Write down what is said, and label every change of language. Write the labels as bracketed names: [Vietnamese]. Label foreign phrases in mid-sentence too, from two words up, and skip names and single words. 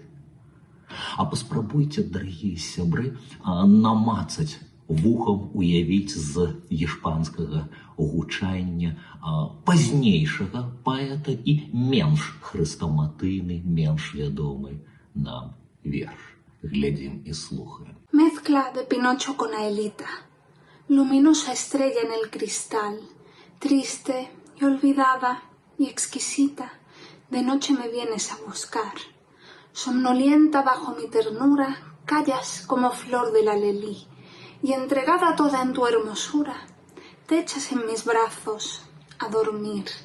[Belarusian] А паспрабуйце, дарагія сябры, намацаць вухам, уявіць з іспанскага гучання пазнейшага паэта і менш хрэстаматыйны, менш вядомы нам верш. Глядзім і слухаем. [Spanish] Mezcla de Pinocho con Aelita, luminosa estrella en el cristal, triste y olvidada y exquisita, de noche me vienes a buscar. Somnolienta bajo mi ternura, callas como flor del alelí, y entregada toda en tu hermosura, te echas en mis brazos a dormir.